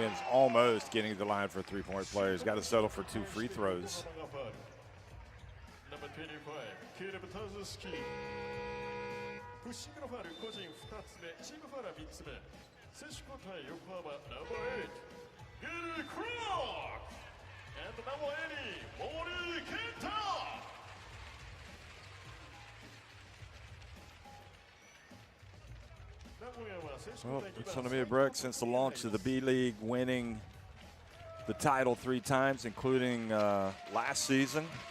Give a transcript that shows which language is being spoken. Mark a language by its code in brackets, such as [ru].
[en] Almost getting to the line for a 3-point play. He's got to settle for 2 free throws. Number 25, Caleb Tazuski. Pushing the foul, [ja] 個人2つ目、チームファウル3つ目。選手交代、横浜、 [en] number 8, [ja] Gary Clark. [en] And number 80, Mori Kenta. Well, it's going to be a break since the launch of the B-League, winning the title 3 times, including last season.